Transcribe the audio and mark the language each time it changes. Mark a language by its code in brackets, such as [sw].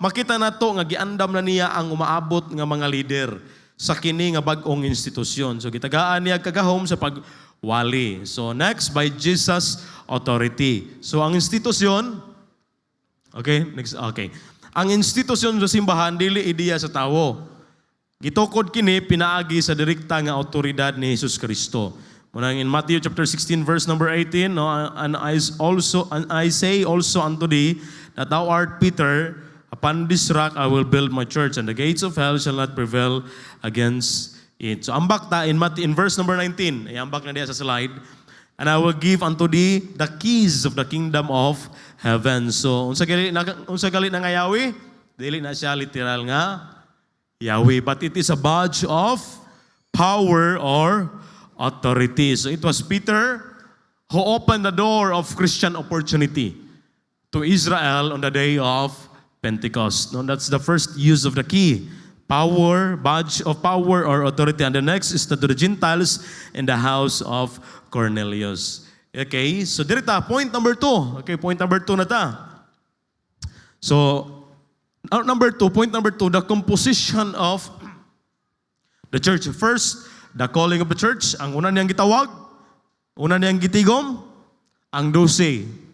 [ceb] Makita nato nga giandam na niya ang umaabot nga mga leader sa kini nga bag-ong institusyon. So gitagaan niya kagahom sa pagwali. [en] So next, by Jesus' authority. [ceb] So ang institusyon, okay, next, okay. Ang institusyon sa simbahan dili ideya sa tawo. Gitukod kini pinaagi sa direkta nga awtoridad ni Hesus Kristo. [en] Munang in Matthew chapter 16 verse number 18, no, and I say also unto thee that thou art Peter, upon this rock I will build my church, and the gates of hell shall not prevail against it. [ceb] So ambak ta [en] in verse number 19, [ceb] ambak na diya sa slide, [en] and I will give unto thee the keys of the kingdom of heaven. [ceb] So unsa gali na nga Yahweh, dili na siya literal nga Yahweh, [en] but it is a badge of power or authority. So it was Peter who opened the door of Christian opportunity to Israel on the day of Pentecost. No, that's the first use of the key. Power, badge of power or authority. And the next is to the Gentiles in the house of Cornelius. Okay, so dirita, point number 2. Okay, point number 2 na ta. So, point number 2, the composition of the church. First, the calling of the church, [ceb] ang una niyang gitawag, una niyang gitigom, ang 12.